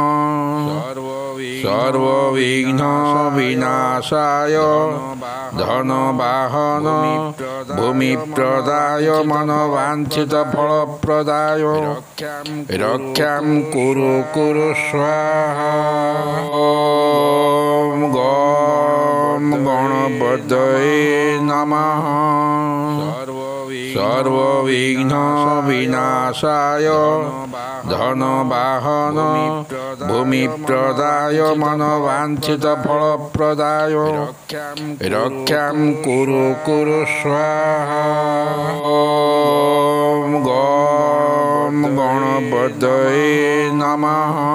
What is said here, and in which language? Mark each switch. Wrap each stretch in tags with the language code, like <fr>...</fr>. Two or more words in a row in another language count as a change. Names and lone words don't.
<sa>सर्वविघ्न विनाशाय धनवाहन भूमिप्रदाय मनोवाञ्छितफलप्रदाय रक्षां कुरु कुरु स्वाहा। ॐ गं गणपतये नमः। সর্ববিঘ্ন বিনাশায় ধনবাহন ভূমিপ্রদায় মনোবাঞ্ছিত ফলপ্রদায় রক্ষাং কুরু কুরু স্বাহা। ওম গম গণপতয়ে নমঃ।</sa>